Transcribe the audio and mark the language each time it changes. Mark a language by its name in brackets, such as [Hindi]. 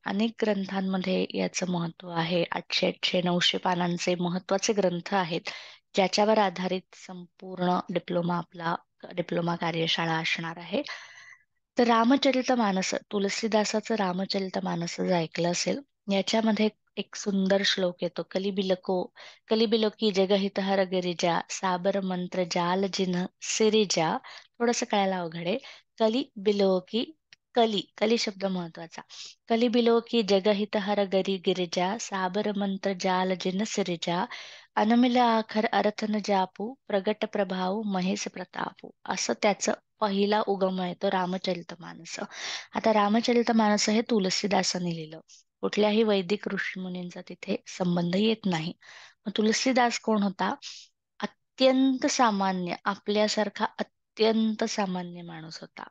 [Marathi] अनेक ग्रंथांमध्ये याचं महत्व आहे. 800-900 पानांचे महत्वाचे ग्रंथ आहेत ज्याच्यावर आधारित संपूर्ण डिप्लोमा कार्यशाळा असणार आहे. तर रामचरितमानस, तुलसीदासाचं रामचरितमानस जर ऐकलं असेल, याच्यामध्ये एक सुंदर श्लोक येतो. [Awadhi] कलिबिलोकी जगहित हर गिरिजा, साबर मंत्र जाल जिन्ह सिरिजा. [Marathi] थोडस कळायला अवघड आहे. कलिबिलोकी, कली शब्द महत्वाचा. [Awadhi] कलिबिलोकी जगहित हर गिरिजा, साबर मंत्र जाल जिन्ह सिरिजा, अनमिल आखर अर्थ न जापू, प्रगट प्रभाव महेश प्रतापू. [Marathi] असं त्याचं पहिला उगम आहे तो रामचरितमानस. आता रामचरितमानस हे तुलसीदासांनी लिहिलं. कुठल्याही वैदिक ऋषीमुनींचा तिथे संबंध येत नाही. मग तुलसीदास कोण होता? अत्यंत सामान्य, आपल्यासारखा अत्यंत सामान्य माणूस होता.